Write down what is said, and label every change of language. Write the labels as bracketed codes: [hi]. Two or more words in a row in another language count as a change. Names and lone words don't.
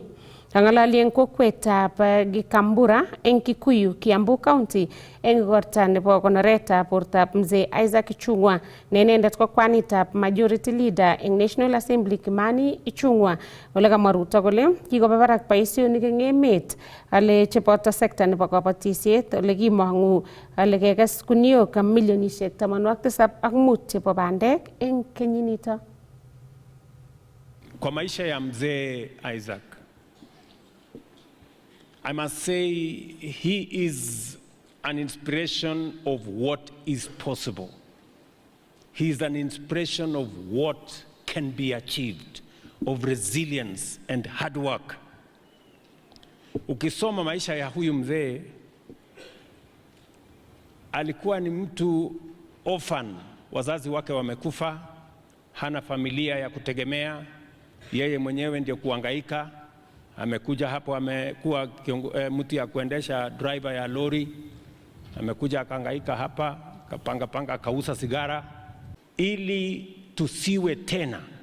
[kln] Kang'alali eng kokwetab Gikambura eng Kikuyu, Kiambu County eng igorta nebo konoretab bortab Mzee Isaac Ichung'wa ne inendet ko kwanitab [en] Majority Leader [kln] eng National Assembly Kimani Ichung'wa ole kamwa Ruto kole kikoba barak boisionik eng emet ale cheboto sekta nebo kabatisiet ole kimong'u ale kekes guniok milionishek 75 chebo bandek eng kenyinito. [sw] Kwa maisha ya Mzee Isaac, [en] I must say he is an inspiration of what is possible. He is an inspiration of what can be achieved, of resilience and hard work. [sw] Ukisoma maisha ya huyu mzee, alikuwa ni mtu orphan, wazazi wake wamekufa, hana familia ya kutegemea, yeye mwenyewe ndio kuhangaika. Amekuja hapo, amekuwa mtu ya kuendesha driver ya lori, amekuja akahangaika hapa, kapanga akauza sigara ili tusiwe tena